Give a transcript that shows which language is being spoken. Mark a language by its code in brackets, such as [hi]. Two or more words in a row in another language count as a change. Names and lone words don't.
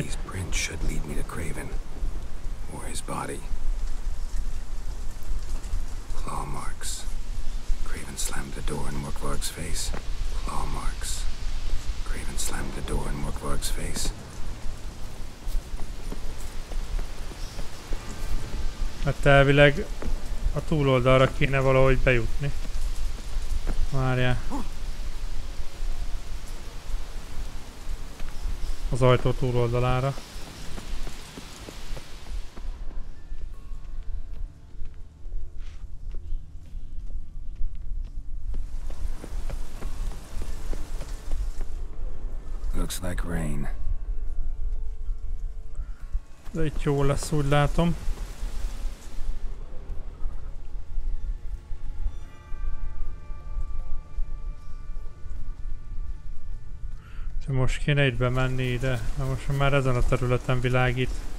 [en] These prints should lead me to Craven. Or his body. Claw marks. Craven slammed the door in Morkvark's face. Claw marks. Craven slammed the door in Morkvark's face. [hu] Hát elvileg a túloldalra kéne valahogy bejutni. Várjál. Az ajtó túloldalára. [en] Looks like rain. [hu] De itt jó lesz, úgy látom. Most kéne itt bemenni ide, de most már ezen a területen világít.